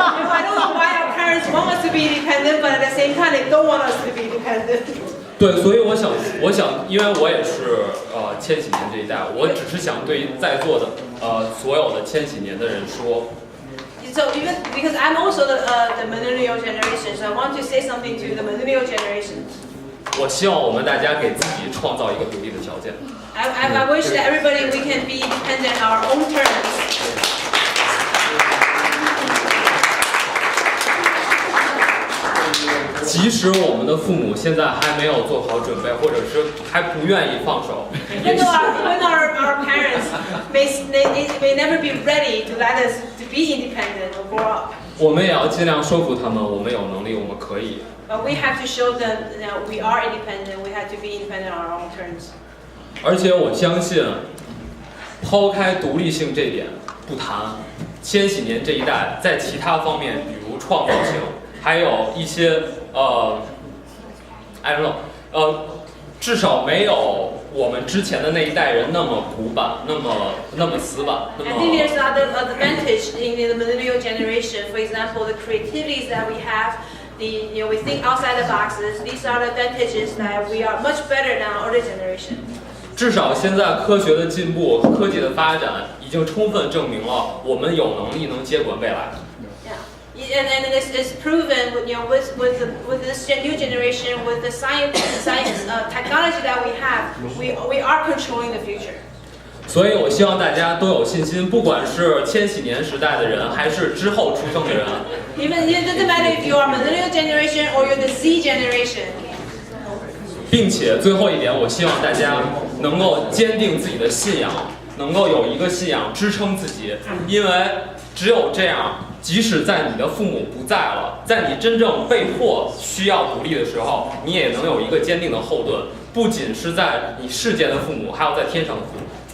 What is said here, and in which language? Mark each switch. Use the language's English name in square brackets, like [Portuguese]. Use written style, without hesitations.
[English] I don't know why our parents want us to be independent, but at the same time they don't want us to be independent. [Chinese] 对，所以我想，因为我也是千禧年这一代，我只是想对在座的所有的千禧年的人说。 [English] So even because I'm also the millennial generation, so I want to say something to the millennial generation. [Chinese] 我希望我们大家给自己创造一个独立的条件。 [English] I wish that everybody we can be independent on our own terms. [Chinese] 即使我们的父母现在还没有做好准备，或者是还不愿意放手， [English] Even though our parents may never be ready to let us to be independent or grow up. [Chinese] 我们也要尽量说服他们，我们有能力，我们可以。 [English] But we have to show them that we are independent. We have to be independent on our own terms. [Chinese] 而且我相信，抛开独立性这一点不谈，千禧年这一代在其他方面，比如创造性，还有一些 [English] I don't know， [Chinese] 至少没有我们之前的那一代人那么古板，那么死板，那么。 [English] I think there's another advantage in the millennial generation. For example, the creativities that we have we think outside the boxes. These are the advantages that we are much better than our older generation. [Chinese] 至少现在科学的进步、科技的发展已经充分证明了我们有能力能接管未来。 [English] And it's proven, with this new generation, with the science technology that we have, we are controlling the future. [Chinese] 所以我希望大家都有信心，不管是千禧年时代的人，还是之后出生的人。 [English] Even it doesn't matter if you are millennial generation or you're the Z generation. [Chinese] 并且最后一点，我希望大家能够坚定自己的信仰，能够有一个信仰支撑自己，因为只有这样，即使在你的父母不在了，在你真正被迫需要独立的时候，你也能有一个坚定的后盾，不仅是在你世间的父母，还有在天上的父母。